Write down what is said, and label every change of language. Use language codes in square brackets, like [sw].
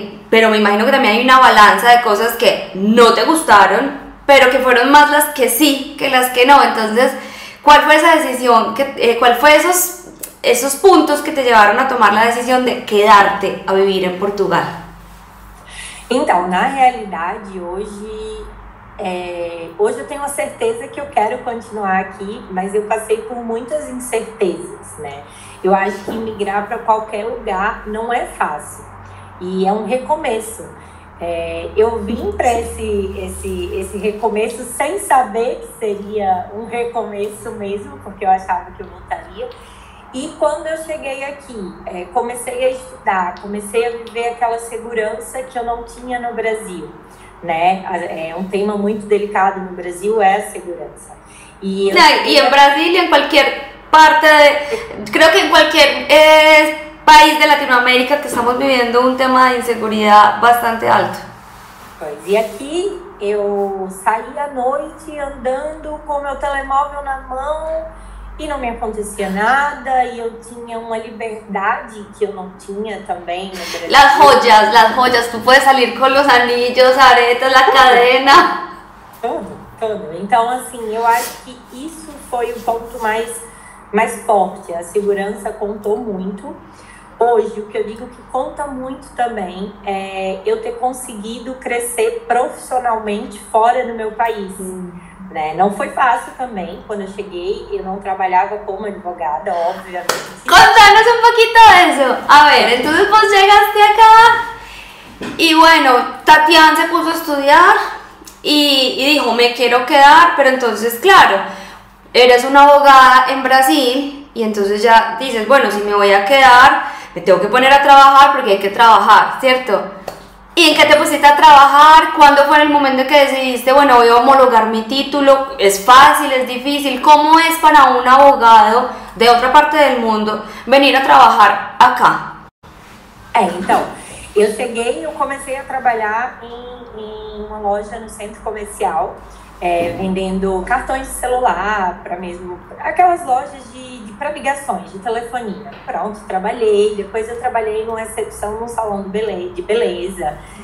[es] Pero me imagino que también hay una balanza de cosas que no te gustaron, pero que fueron más las que sí que las que no. Entonces, ¿cuál fue esa decisión? ¿Cuál fue esos puntos que te llevaron a tomar la decisión de quedarte a vivir en Portugal? [pt] Então, na realidade, hoje eu tenho a certeza que eu quero continuar aqui, mas eu passei por muitas incertezas, né? Eu acho que migrar para qualquer lugar não é fácil e é um recomeço. Eu vim para esse recomeço sem saber que seria um recomeço mesmo, porque eu achava que eu voltaria. E quando eu cheguei aqui, comecei a estudar, comecei a viver aquela segurança que eu não tinha no Brasil, né? Um tema muito delicado no Brasil é a segurança. [es] Y en Brasil y en cualquier parte, creo que en cualquier país de Latinoamérica que estamos viviendo un tema de inseguridad bastante alto. [pt] Pois, e aqui eu saía à noite andando com meu telemóvel na mão e não me acontecia nada, e eu tinha uma liberdade que eu não tinha também no Brasil. [es] Las joyas, tú puedes salir con los anillos, aretes, la cadena. [pt] Tudo. Então, assim, eu acho que isso foi o ponto mais forte. A segurança contou muito. Hoje, o que eu digo que conta muito também é eu ter conseguido crescer profissionalmente fora do meu país. Né? Não foi fácil também. Quando eu cheguei, eu não trabalhaba como advogada, obviamente. [es] Contanos un poquito de eso. A ver, entonces vos llegaste acá y bueno, Tatiana se puso a estudiar y dijo, me quiero quedar, pero entonces, claro, eres una abogada en Brasil y entonces ya dices, bueno, si me voy a quedar, me tengo que poner a trabajar porque hay que trabajar, ¿cierto? ¿Y en qué te pusiste a trabajar? ¿Cuándo fue el momento en que decidiste, bueno, voy a homologar mi título? ¿Es fácil? ¿Es difícil? ¿Cómo es para un abogado de otra parte del mundo venir a trabajar acá? [pt] Então, eu cheguei, eu comecei a trabalhar em uma loja no centro comercial, vendendo cartões de celular, para mesmo aquelas lojas para ligações, de telefonia. Pronto, trabalhei. Depois eu trabalhei numa recepção num salão de beleza.